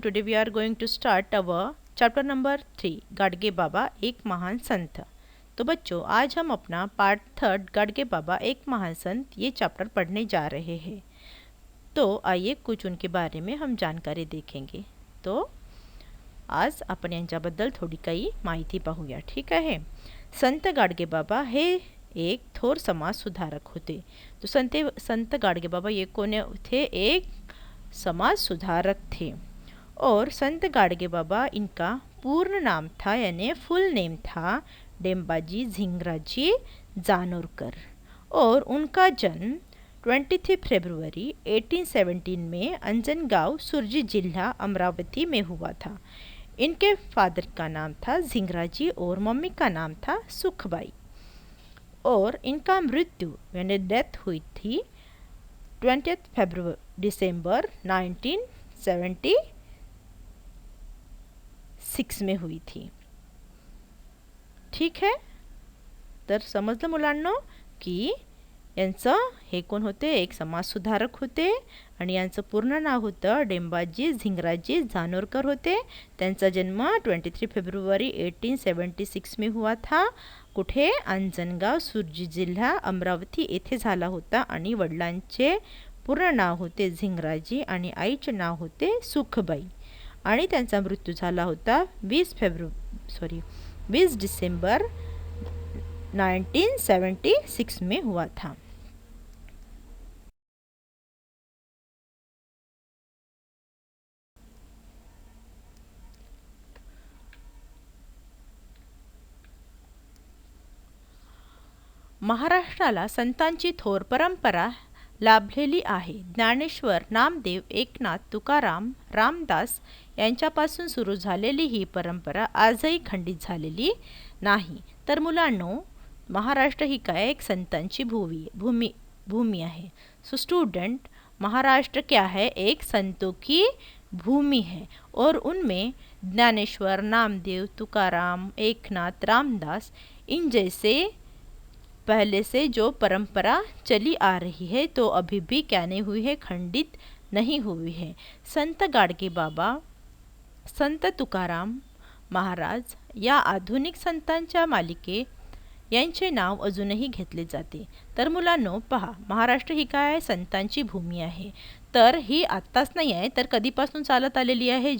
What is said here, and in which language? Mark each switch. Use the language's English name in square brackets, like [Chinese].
[English] Today we are going to start our chapter number 3 [Hindi] Gadge Baba एक महान संत। तो बच्चों आज हम अपना पार्ट 3 गाडगे बाबा एक महान संत ये चैप्टर पढ़ने जा रहे हैं। तो आइए कुछ उनके बारे में हम जानकारी देखेंगे। [Marathi] तो आज आपण यांच्याबद्दल थोडी काही माहिती पाहूया, ठीक आहे। संत गाडगे बाबा हे एक थोर समाज सुधारक होते। [Hindi] तो संत गाडगे बाबा ये कोण थे? एक समाज सुधारक थे। और संत गाडगे बाबा इनका पूर्ण नाम था, यानी फुल नेम था डेम्बाजी झिंगराजी जानोरकर। और उनका जन्म 23 फरवरी 1817 में अंजनगांव सुरजी जिला अमरावती में हुआ था। इनके फादर का नाम था झिंगराजी और मम्मी का नाम था सुखबाई। और इनका मृत्यु यानी डेथ हुई थी 20 दिसंबर 1976 में हुई थी, ठीक है। [Marathi] तर समजलं मुलांनो की यांचं हे कोण होते? एक समाज सुधारक होते आणि यांचं पूर्ण नाव होतं डेम्बाजी झिंगराजी जानोरकर होते। [Hindi] त्यांचा जन्म 23 फरवरी 1876 में हुआ था। [Marathi] कुठे? अंजनगाव सुरजी जिल्हा अमरावती येथे झाला होता। आणि वडिलांचे पूर्ण नाव होते झिंगराजी आणि आईचे नाव होते सुखबाई। आणि त्यांचा मृत्यू झाला होता 20 [Hindi] दिसंबर 1976 में हुआ था। [Marathi] महाराष्ट्राला संतांची थोर परंपरा लाभलेली आहे। ज्ञानेश्वर नामदेव एकनाथ तुकाराम रामदास यांच्यापासून सुरू झालेली ही परंपरा आजही खंडित झालेली नाही। तर मुलांनो महाराष्ट्र ही काय? [Hindi] एक संतांची भूमी है। [English] so student, [Hindi] महाराष्ट्र क्या है? एक संतों की भूमि है। और उनमें ज्ञानेश्वर नामदेव तुकाराम एकनाथ रामदास इन जैसे पहले से जो परंपरा चली आ रही है तो अभी भी क्या नहीं हुई है? खंडित नहीं हुई है। [Marathi] संत गाडगे बाबा, संत तुकाराम महाराज या आधुनिक संतांच्या मालिके यांचे नाव अजूनही घेतले जाते। तर मुलांनो पहा, महाराष्ट्र ही काय? संतांची भूमी आहे। तर ही आत्ताच नाही आहे, तर कधीपासून चालत आलेली आहे?